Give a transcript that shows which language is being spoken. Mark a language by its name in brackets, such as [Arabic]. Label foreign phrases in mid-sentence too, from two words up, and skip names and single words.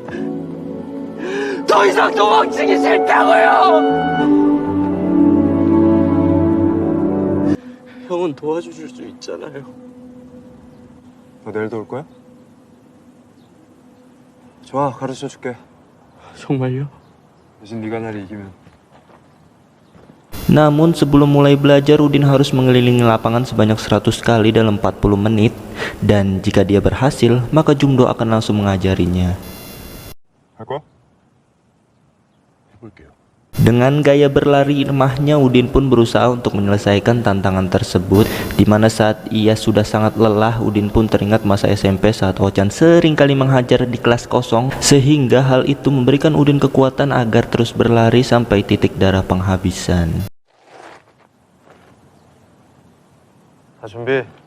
[Korean] 더 이상 도망치기 싫다고요! 형은 도와줄 수 있잖아요. 너 내일도 올 거야? 좋아, 가르쳐줄게. 정말요? 대신 네가 날 이기면. [Indonesian] Namun sebelum mulai belajar, Udin harus mengelilingi lapangan sebanyak 100 kali dalam 40 menit. Dan jika dia berhasil, maka Jungdo akan langsung mengajarinya. [Korean] 할 거야? 해볼게요. [Indonesian] Dengan gaya berlari lemahnya, Udin pun berusaha untuk menyelesaikan tantangan tersebut. Dimana saat ia sudah sangat lelah, Udin pun teringat masa SMP saat Ochan sering kali menghajar di kelas kosong, sehingga hal itu memberikan Udin kekuatan agar terus berlari sampai titik darah penghabisan. [Korean] 다 준비.